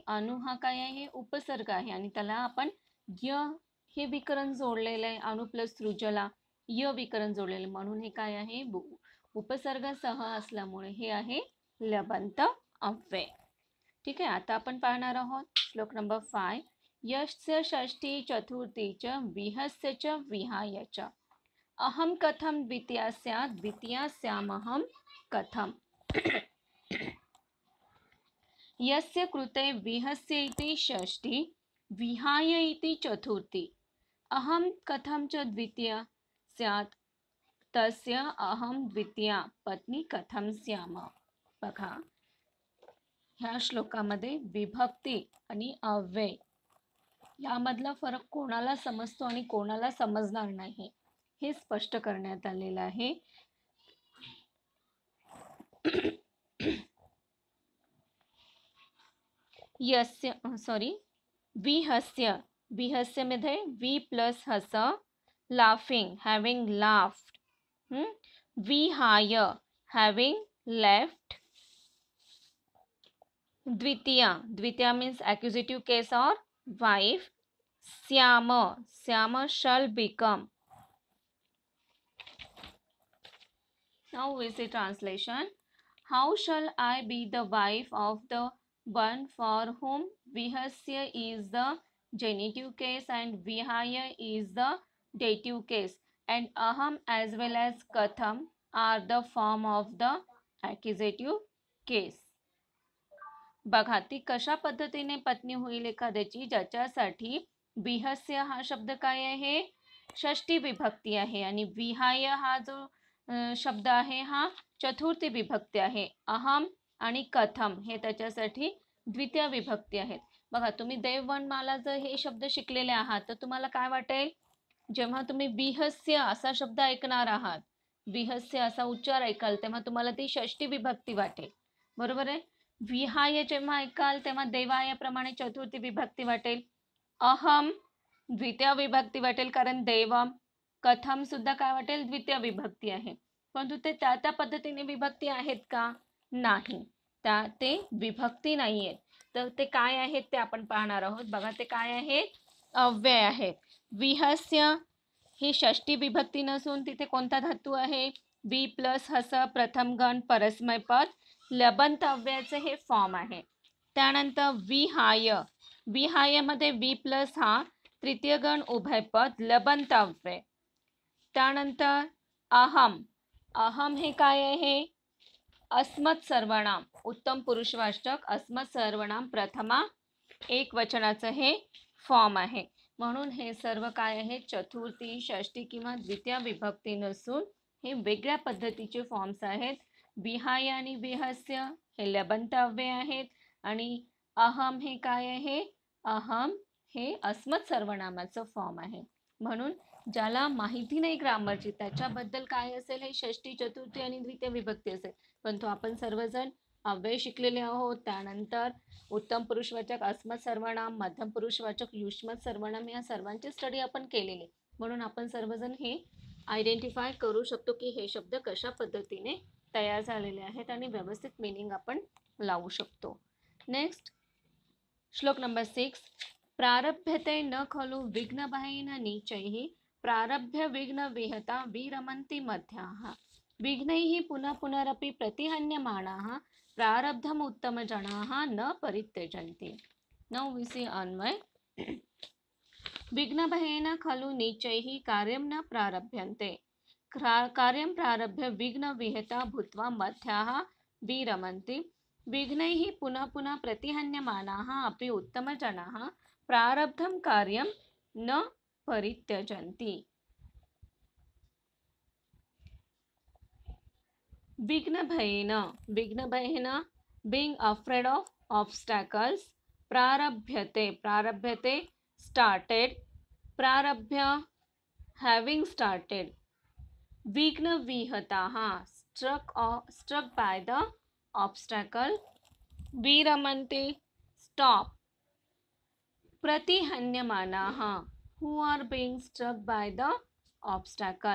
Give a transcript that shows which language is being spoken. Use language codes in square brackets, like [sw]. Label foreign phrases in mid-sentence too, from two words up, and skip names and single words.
[mr] अणु हा काय आहे, उपसर्ग आहे आणि त्याला आपण य हे विकरण जोडलेलं आहे. अणु प्लस सृजला य विकरण जोडलेलं, म्हणून हे काय आहे, उपसर्ग सह असल्यामुळे हे आहे लबंत अव्यय. ठीक आहे. आता आपण पाहणार आहोत श्लोक नंबर 5. [sa] यस्य षष्ठी चतुर्थी च विहस्य च विहाय च अहम कथम द्वितीयास्यामहम कथम. यस्य कृते विहस्य इति षष्ठी विहाय इति चतुर्थी अहम कथम च द्वितीया स्यात् तस्य अहम द्वितीया पत्नी कथम स्याम. [mr] बघा, ह्या श्लोकामध्ये विभक्ती आणि अव्यय यामधला फरक कोणाला समजतो आणि कोणाला समजणार नाही हे स्पष्ट करण्यात आलेलं आहे. विहस्य मध्ये वी प्लस हस, [en] laughing, having laughed. विहाय having left. द्वितीया means accusative case or wife. Syama shall become. Now we see translation. How shall I be the wife of the one for whom vihasya is the genitive case and vihaya is the dative case and aham as well as katham are the form of the accusative case. [mr] बघा, ती कशा पद्धतीने पत्नी होईल एखाद्याची, ज्याच्यासाठी विहस्य हा शब्द काय आहे, षष्ठी विभक्ती आहे आणि विहाय हा जो शब्द आहे हा चतुर्थी विभक्ती आहे. अहम आणि कथम हे त्याच्यासाठी द्वितीय विभक्ती आहेत. बघा, तुम्ही देववर्णमाला जर हे शब्द शिकलेले आहात तर तुम्हाला काय वाटेल, जेव्हा तुम्ही विहस्य असा शब्द ऐकणार आहात, विहस्य असा उच्चार ऐकाल तेव्हा तुम्हाला ती षष्ठी विभक्ती वाटेल. बरोबर आहे. विहाय जेव्हा ऐकाल तेव्हा देवायाप्रमाणे चतुर्थी विभक्ती वाटेल. अहम द्वितीय विभक्ती वाटेल कारण देवम. कथम सुद्धा काय वाटेल, द्वितीय विभक्ती आहे. परंतु ते त्या पद्धतीने विभक्ती आहेत का, नाही, ते विभक्ती नाही आहेत. तर ते काय आहेत ते आपण पाहणार आहोत. बघा, ते काय आहेत, अव्यय आहे. विहस्य ही षष्टी विभक्ती नसून तिथे कोणता धातू आहे? बी प्लस हस प्रथम गण परस्मय पद लबंत अव्ययाचे हे फॉर्म आहे. त्यानंतर विहाय, विहायमध्ये वी प्लस हा तृतीय गण उभयपद लबंत अव्यय. त्यानंतर अहम, अहम हे काय आहे? अस्मत् सर्वनाम, उत्तम पुरुषवाचक अस्मत् सर्वनाम प्रथमा एक वचनाचं हे फॉर्म आहे. म्हणून हे सर्व काय आहे? चतुर्थी, षष्टी किंवा द्वितीय विभक्ती नसून हे वेगळ्या पद्धतीचे फॉर्म्स आहेत. विहाय आणि विहस्य हे लबंत अव्यय आहेत आणि अहम हे काय आहे? अहम हे अस्मत् सर्वनामाचं फॉर्म आहे. म्हणून ज्याला माहिती नाही ग्रामरची त्याच्याबद्दल काय असेल? हे षष्टी, चतुर्थी आणि द्वितीय विभक्ती असेल. परंतु आपण सर्वजण अव्यय शिकलेले आहोत. त्यानंतर उत्तम पुरुषवाचक अस्मत् सर्वनाम, मध्यम पुरुषवाचक युष्मत् सर्वनाम या सर्वांची स्टडी आपण केलेली. म्हणून आपण सर्वजण हे आयडेंटिफाय करू शकतो की हे शब्द कशा पद्धतीने तयार झालेले आहेत आणि व्यवस्थित मीनिंग आपण लावू शकतो. नेक्स्ट श्लोक नंबर 6. [sa] प्रारभ्यते न खलु विघ्नभयेन नीचैः प्रारभ्य विघ्न विहता विरमन्ति मध्याः विघ्नैः पुनः पुनरपि प्रतिहन्यमानाः प्रारब्धम उत्तम जनाः न परित्यजन्ति. [en] now we see अन्वय. [sa] विघ्नभयेन खलु नीचैः कार्यं न प्रारभ्यन्ते कार्यं प्रारभ्य विघ्न विहता भूत्वा मध्याः विरमन्ति विघ्नैः पुनः पुनः प्रतिहन्यमानाः अपि उत्तमजनाः प्रारब्धं कार्यं न परित्यजन्ति. विघ्नभयेन, विघ्नभयेन [en] being afraid of obstacles. [sa] प्रारभ्यते, प्रारभ्यते [en] started, प्रारभ्य having started. [sa] विघ्न विहताः [en] struck by the obstacle. विरमन्ति stop. प्रतिहन्यमानाः who are being struck by the obstacle.